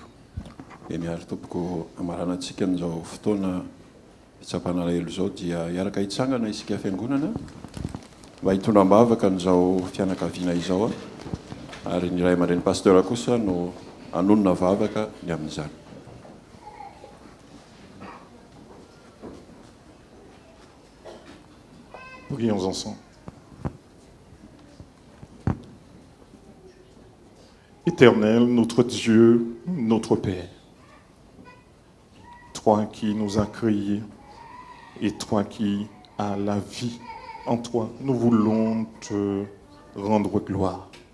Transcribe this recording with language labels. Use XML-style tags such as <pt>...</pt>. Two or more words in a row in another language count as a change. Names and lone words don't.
<mg>Miaro tompoko amarana antsika n'izao fotoana fitsapana elo izao dia hiaraka hitsangana isika fiangonana mba hitondram-bavaka n'izao fianakaviana izao ary ny ray aman-dreny pasteur kosa no anonona vavaka ny amin'izany.</mg> <fr>Prions ensemble. Éternel, notre Dieu, notre Père, toi qui nous as créés et toi qui as la vie en toi, nous voulons te rendre gloire.</fr>